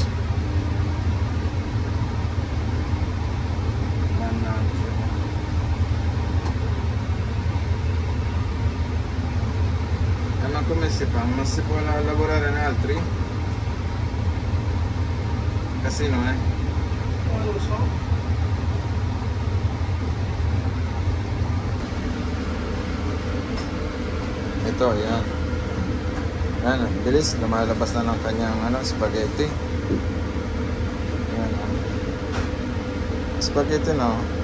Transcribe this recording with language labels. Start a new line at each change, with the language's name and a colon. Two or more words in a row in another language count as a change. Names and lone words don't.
Italian: Ma come si fa? Non si può lavorare in altri? Casino, eh? Non lo so.
Filipino: Ito, yan. Yan, bilis. Lumalabas na ng kanyang spaghetti. Yan, spaghetti na.